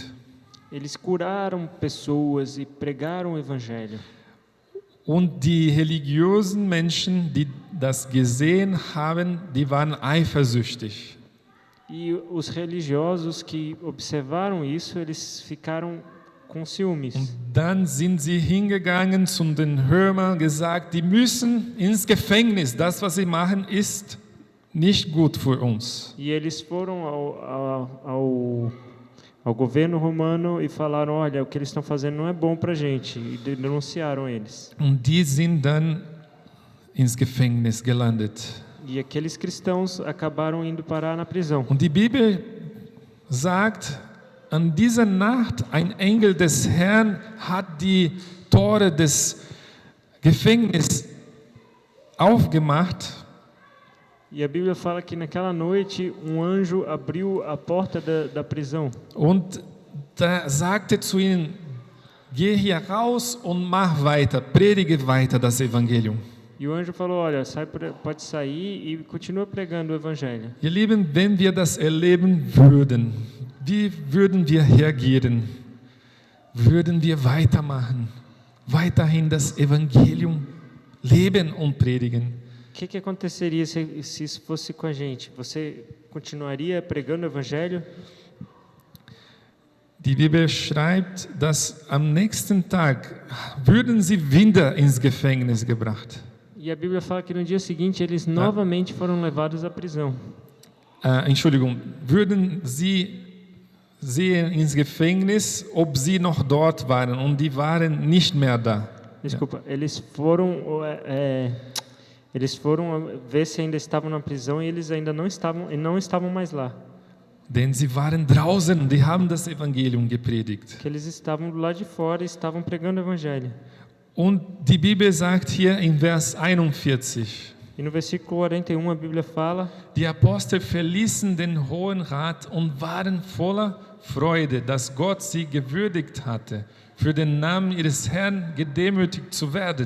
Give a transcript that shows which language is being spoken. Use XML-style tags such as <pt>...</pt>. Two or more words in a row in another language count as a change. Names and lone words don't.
<pt>Eles curaram pessoas e pregaram o evangelho.</pt> <de>Und die religiösen Menschen, die das gesehen haben, die waren eifersüchtig.</de> <pt>E os religiosos que observaram isso, eles ficaram com ciúmes.</pt> <de>Und dann sind sie hingegangen zu den Römern, gesagt, die müssen ins Gefängnis. Das, was sie machen, ist nicht gut für uns.</de> <pt>E eles foram ao governo romano e falaram, olha, o que eles estão fazendo não é bom para a gente, e denunciaram eles.</pt> <de>Und die sind dann ins Gefängnis gelandet.</de> <pt>E aqueles cristãos acabaram indo parar na prisão.</pt> <de>Und die Bibel sagt, an dieser Nacht ein Engel des Herrn hat die Tore des Gefängnisses aufgemacht.</de> <pt>E a Bíblia fala que naquela noite um anjo abriu a porta da prisão.</pt> <de>Und da sagte zu ihnen, geh hier raus und mach weiter, predige weiter das Evangelium.</de> <pt>E o anjo falou, olha, pode sair e continua pregando o evangelho.</pt> <de>Ihr Lieben, wenn wir das erleben würden, wie würden wir reagieren? Würden wir weitermachen, weiterhin das Evangelium leben und predigen?</de> <pt>O que aconteceria se isso fosse com a gente? Você continuaria pregando o evangelho?</pt> <de>Die Bibel schreibt, dass am nächsten Tag würden sie wieder ins Gefängnis gebracht.</de> <pt>E a Bíblia fala que no dia seguinte eles novamente foram levados à prisão.</pt> <de>Entschuldigung, würden sie sehen ins Gefängnis, ob sie noch dort waren, und die waren nicht mehr da.</de> <pt>Desculpa, eles foram ver se ainda estavam na prisão e eles ainda não estavam mais lá.</pt> <de>Denn sie waren draußen und die haben das Evangelium gepredigt.</de> <pt>Que eles estavam do lado de fora e estavam pregando o evangelho.</pt> <de>Und die Bibel sagt hier in Vers 41,</de> <pt>E no versículo 41 a Bíblia fala:</pt> <de>die Apostel verließen den Hohen Rat und waren voller Freude, dass Gott sie gewürdigt hatte, für den Namen ihres Herrn gedemütigt zu werden.</de>